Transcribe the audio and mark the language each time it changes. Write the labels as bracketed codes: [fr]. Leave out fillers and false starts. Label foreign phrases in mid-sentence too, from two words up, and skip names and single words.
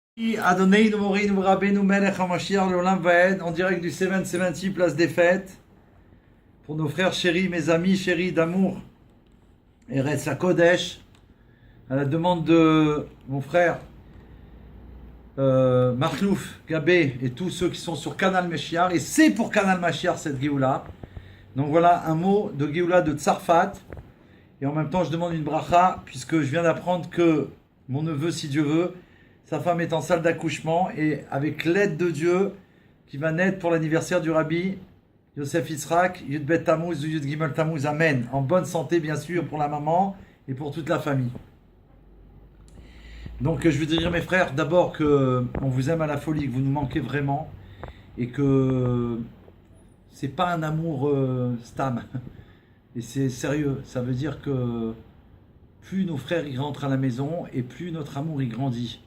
[he] אדוננו מורנו רבינו מלך המשיח לעולם ועד, [fr] en direct du 770 Place des Fêtes, pour nos frères chéris, mes amis chéris d'amour, [he] ארץ הקודש, [fr] à la demande de mon frère Marlouf, Gabé et tous ceux qui sont sur Canal Mashiach, et c'est pour Canal Mashiach cette Géoula. Donc voilà un mot de Géoula de Tzarfat, et en même temps je demande une bracha, puisque je viens d'apprendre que mon neveu, si Dieu veut, sa femme est en salle d'accouchement et avec l'aide de Dieu qui va naître pour l'anniversaire du Rabbi Yosef Yitzhak, Yud Bet Tammuz ou Yud Gimel Tammuz, Amen. En bonne santé bien sûr pour la maman et pour toute la famille. Donc je veux dire mes frères, d'abord que on vous aime à la folie, que vous nous manquez vraiment et que c'est pas un amour stam. Et c'est sérieux, ça veut dire que plus nos frères y rentrent à la maison et plus notre amour y grandit.